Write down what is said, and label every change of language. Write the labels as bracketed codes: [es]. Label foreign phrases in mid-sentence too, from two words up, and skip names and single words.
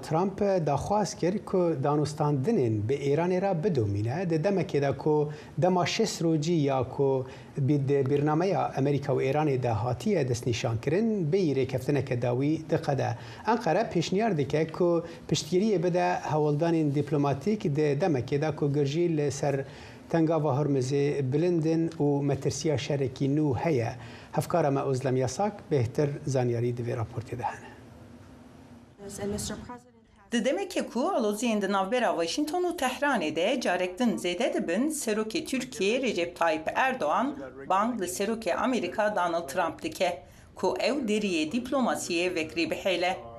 [ku] ترامپ داخواست کرد ku danûstandinên bi Îranê re bidomîne di demekê de ku dema 6 rojî ya ku bîrnameya Amerîka û Îranê de hatiye destnîşankirin bêyî rêkeftineke dawî diqede. Enqere pêşniyar dike ku piştgiriyê bide hewldanên dîplomatîk di demekê de ku girjî li ser tengava Hormuzê bilindin û metirsiya şerekî nû heye. هفکارە مە ئۆزلەم یاساک بهتر زانیاری divê raportê de hene. Di demekê ku aloziyên di navbera Washington û Tehranê de carek din zêde dibin, Serokê Tirkiye Recep Tayyip Erdoğan bang li Serokê Amerîka Donald Trump dike ku ew deriyê dîplomasiyê vekirî bihêle.